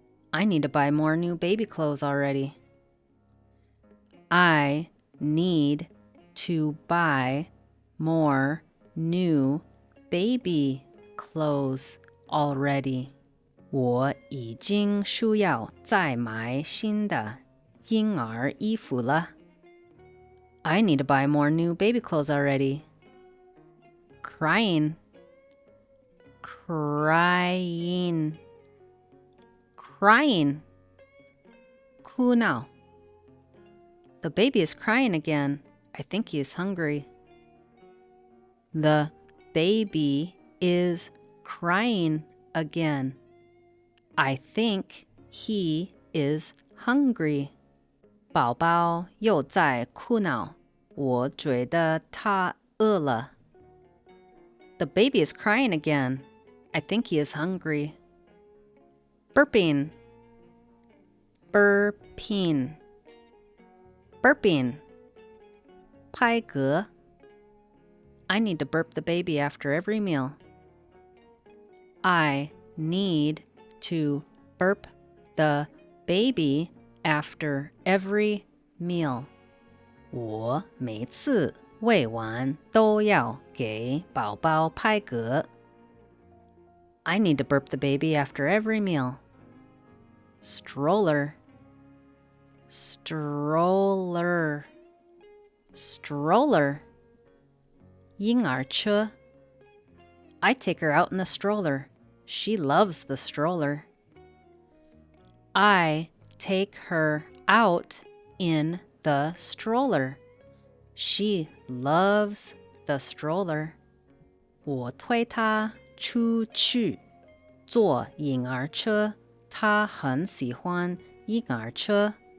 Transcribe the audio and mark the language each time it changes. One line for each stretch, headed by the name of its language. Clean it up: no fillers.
English: I need to buy more new baby clothes already. I need to buy more new baby clothes already.
Chinese: 我已经需要再买新的婴儿衣服了。
English: I need to buy more new baby clothes already. Crying. Crying. Crying. 哭闹. The baby is crying again. I think he is hungry. The baby is crying again. I think he is hungry.
Chinese: 宝宝又在哭闹，我觉得他饿了。
English: The baby is crying again. I think he is hungry. Burping. Burping. Burping. 拍嗝. I need to burp the baby after every meal. I need to burp the baby after every meal.
Chinese: 我每次喂完都要给宝宝拍嗝.
English: I need to burp the baby after every meal. Stroller. Stroller. Stroller. 婴儿车. I take her out in the stroller. She loves the stroller. I take her out in the stroller. She loves the stroller.
Chinese: 我推她出去坐婴儿车，她很喜欢婴儿车。